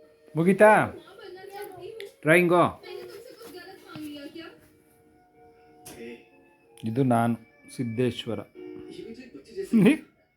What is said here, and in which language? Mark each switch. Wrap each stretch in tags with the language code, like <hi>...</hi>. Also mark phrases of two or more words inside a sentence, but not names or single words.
<kn>ಮುಗೀತಾ</kn> <hi>माँ बनना चाहती हूँ।</hi> <kn>ಡ್ರಾಯಿಂಗು</kn> <hi>मैंने तुमसे कुछ गलत मांग लिया क्या? ए,</hi> <kn>ಇದು ನಾನು ಸಿದ್ದೇಶ್ವರ</kn> <hi>ये भी तो एक बच्चे जैसे</hi>